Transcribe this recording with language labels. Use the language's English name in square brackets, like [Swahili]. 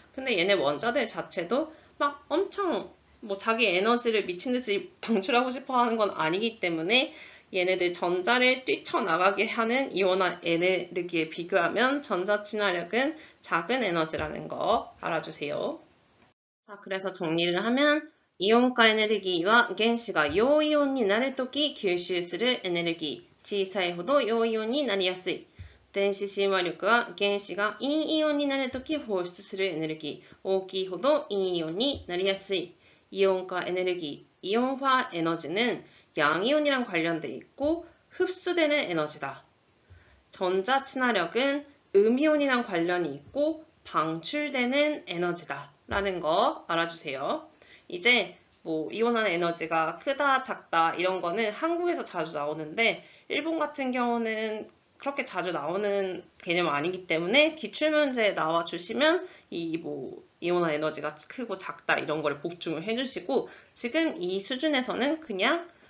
[Korean] 근데 얘네 원자들 자체도 막 엄청 뭐 자기 에너지를 미친 듯이 방출하고 싶어 하는 건 아니기 때문에 얘네들 전자를 뛰쳐나가게 하는 이온화 에너지에 비교하면 전자 친화력은 작은 에너지라는 거 알아주세요. 자, 그래서 정리를 하면 이온과 에너지와 [Japanese] 原子が陽イオンになるとき吸収するエネルギー、小さいほど陽イオンになりやすい。電子親和力は原子が陰イオンになるとき放出するエネルギー、大きいほど陰イオンになりやすい。 [Korean] 이온과 에너지, 이온화 에너지는 양이온이랑 관련돼 있고 흡수되는 에너지다. 전자 친화력은 음이온이랑 관련이 있고 방출되는 에너지다. 라는 거 알아주세요. 이제 뭐 이온화 에너지가 크다, 작다 이런 거는 한국에서 자주 나오는데 일본 같은 경우는 그렇게 자주 나오는 개념 아니기 때문에 기출문제에 나와주시면 이온화 에너지가 크고 작다 이런 거를 복중을 해주시고 지금 이 수준에서는 그냥